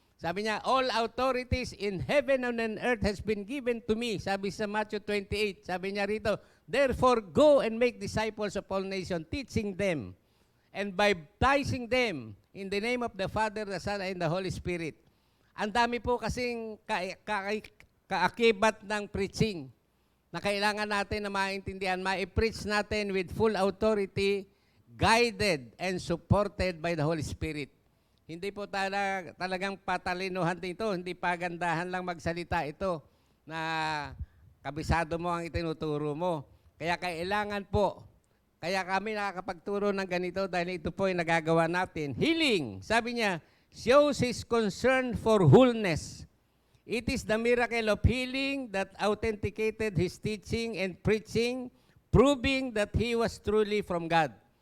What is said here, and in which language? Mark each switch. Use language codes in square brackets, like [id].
[tl] Sabi niya, [en] all authorities in heaven and on earth has been given to me. [tl] Sabi sa Matthew 28. Sabi niya rito, [en] therefore go and make disciples of all nations, teaching them and baptizing them in the name of the Father, the Son, and the Holy Spirit. [tl] Ang dami po kasing kaakibat ng preaching na kailangan natin na maintindihan. Ma-preach natin [en] with full authority, guided and supported by the Holy Spirit. [tl] Hindi po talagang patalinuhan dito, hindi pagandahan lang magsalita ito na kabisado mo ang itinuturo mo. Kaya kailangan po, kaya kami nakakapagturo ng ganito dahil ito po ay nagagawa natin. [en] Healing, [tl] sabi niya, [en] shows his concern for wholeness. It is the miracle of healing that authenticated his teaching and preaching, proving that he was truly from God.